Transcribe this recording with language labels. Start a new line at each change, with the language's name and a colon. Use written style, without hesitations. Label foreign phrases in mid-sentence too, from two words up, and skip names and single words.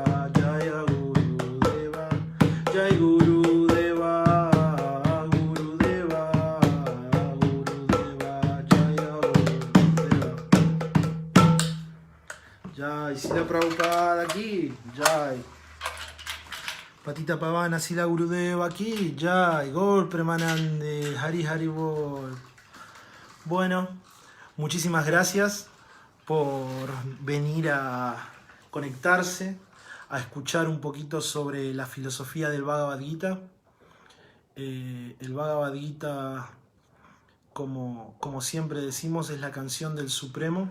Sanskrit: Jaya Gurudeva, Jai Gurudeva, Gurudeva, Gurudeva. Jaya Gurudeva.
Spanish: Jai Srila Prabhupada aquí, Jai.
Sanskrit: Patita Pavana, Sila Gurudeva,
Spanish: aquí, ya,
Bangla: Gol Premanande, Hari Hari Bol.
Spanish: Bueno, muchísimas gracias por venir a conectarse, a escuchar un poquito sobre la filosofía del Bhagavad Gita. El Bhagavad Gita, como siempre decimos, es la canción del Supremo.